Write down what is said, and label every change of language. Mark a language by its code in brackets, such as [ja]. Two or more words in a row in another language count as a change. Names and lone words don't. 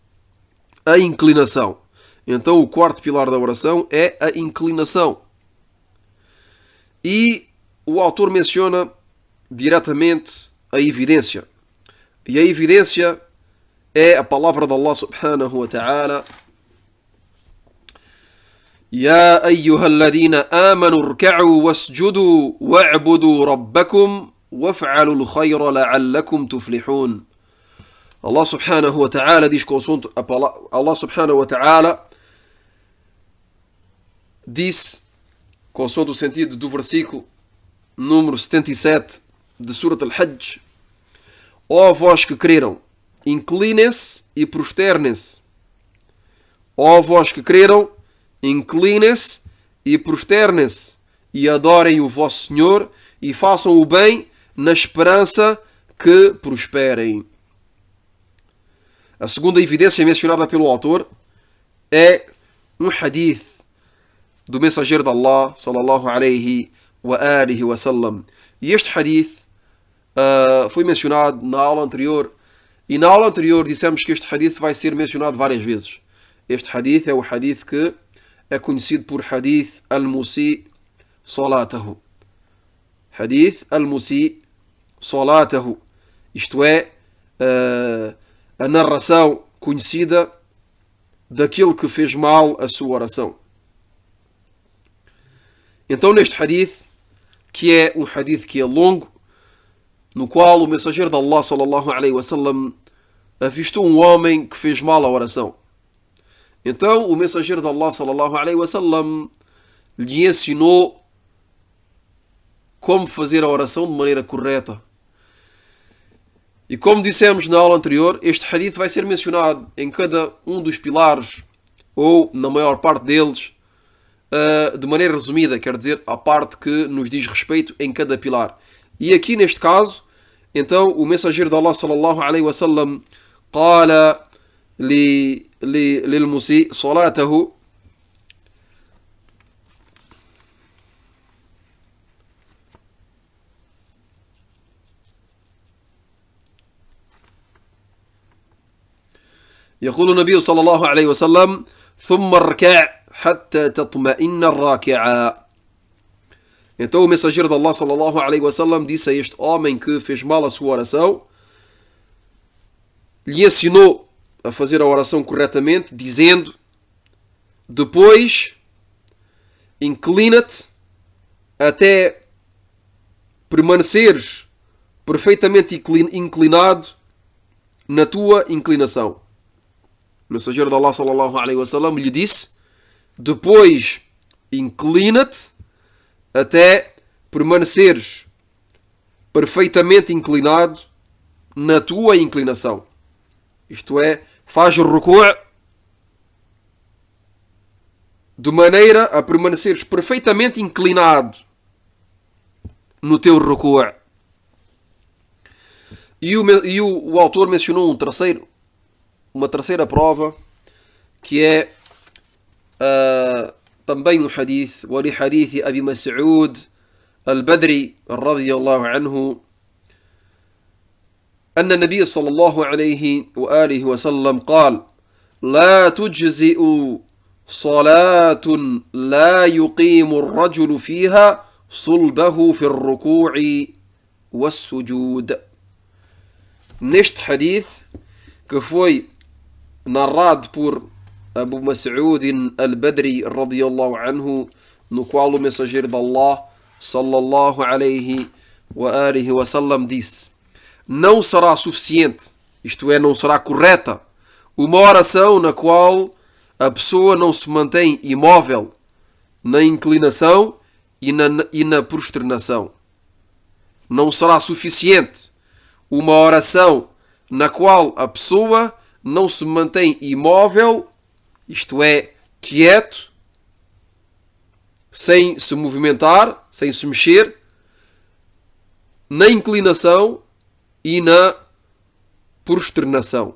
[pt] Então o quarto pilar da oração é a inclinação. E o autor menciona diretamente a evidência. E a evidência é a palavra de [ar] الله سبحانه وتعالى: يا أيها الذين آمنوا اركعوا واسجدوا واعبدوا ربكم وافعلوا الخير لعلكم تفلحون. الله سبحانه وتعالى [pt] diz [ar] الله سبحانه وتعالى [pt] disse, consoante o sentido do versículo número 77 de Surat al-Hajj: ó vós que creram, inclinem-se e prosternem-se. Ó vós que creram, inclinem-se e prosternem-se e adorem o vosso Senhor e façam o bem na esperança que prosperem. A segunda evidência mencionada pelo autor é um hadith do mensageiro de Allah [ar] صلى الله عليه وآله وسلم. [pt] E este hadith foi mencionado na aula anterior, e na aula anterior dissemos que este hadith vai ser mencionado várias vezes. Este hadith é o hadith que é conhecido por Hadith al-Musi Salatahu. Hadith al-Musi Salatahu. Isto é, a narração conhecida daquele que fez mal a sua oração. Então neste hadith, que é um hadith que é longo, no qual o mensageiro de Allah [ar] صلى الله عليه وسلم [pt] avistou um homem que fez mal a oração. Então o mensageiro de Allah [ar] صلى الله عليه وسلم [pt] lhe ensinou como fazer a oração de maneira correta. E como dissemos na aula anterior, este hadith vai ser mencionado em cada um dos pilares, ou na maior parte deles, de maneira resumida, quer dizer, a parte que nos diz respeito em cada pilar. E aqui neste caso, então o mensageiro de Allah [ar] صلى الله عليه وسلم قال للمسيء صلاته يقول النبي صلى الله عليه وسلم ثم اركع حتى تطمئن الراكعة. [pt] Então o mensageiro de Allah [ar] صلى الله عليه وسلم [pt] disse a este homem que fez mal a sua oração, lhe ensinou a fazer a oração corretamente, dizendo: depois inclina-te até permaneceres perfeitamente inclinado na tua inclinação. O mensageiro de Allah [ar] صلى الله عليه وسلم [pt] lhe disse: depois inclina-te até permaneceres perfeitamente inclinado na tua inclinação. Isto é, faz o ruku' de maneira a permaneceres perfeitamente inclinado no teu ruku'. E o autor mencionou uma terceira prova, que é também um hadith, [ar] ولحديث أبي مسعود البدري رضي الله عنه أن النبي صلى الله عليه وآله وسلم قال: لا تجزئ صلاة لا يقيم الرجل فيها صلبه في الركوع والسجود. [pt] Neste hadith, que foi narrado por Abu Mas'ud al-Badri [ar] رضي الله عنه, [pt] no qual o mensageiro de Allah [ar] صلى الله عليه وآله وسلم [pt] disse: não será suficiente, isto é, não será correta, uma oração na qual a pessoa não se mantém imóvel na inclinação e na prosternação. Não será suficiente uma oração na qual a pessoa não se mantém imóvel, isto é, quieto, sem se movimentar, sem se mexer, na inclinação e na prosternação.